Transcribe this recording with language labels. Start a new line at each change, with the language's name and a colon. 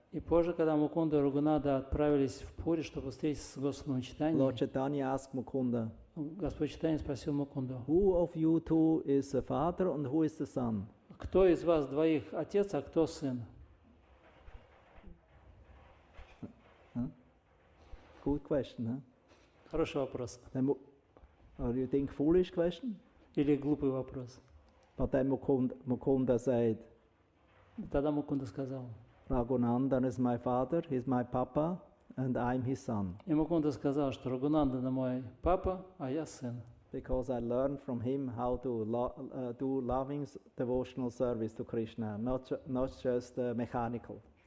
Russian: И позже, когда Мукунда и Рагунада отправились в Пури, чтобы встретиться с Господом Чайтаньей,
English: Lord Chaitanya asked Mukunda,
Russian: Господь Чайтанья спросил Мукунду,
English: who of you two is the father and who is the son?
Russian: кто из вас двоих отец, а кто сын?
English: Good question, huh?
Russian: Хороший вопрос.
English: Then, or you think foolish question?
Russian: Или глупый вопрос.
English: But then Mukunda said,
Russian: Тогда Мукунда сказал.
English: Raghunandan is my father, he's my papa, and I'm his son.
Russian: И Мукунда сказал, что Рагунандана мой папа, а я сын.
English: Because I learned from him how to do loving devotional service to Krishna, not just mechanical.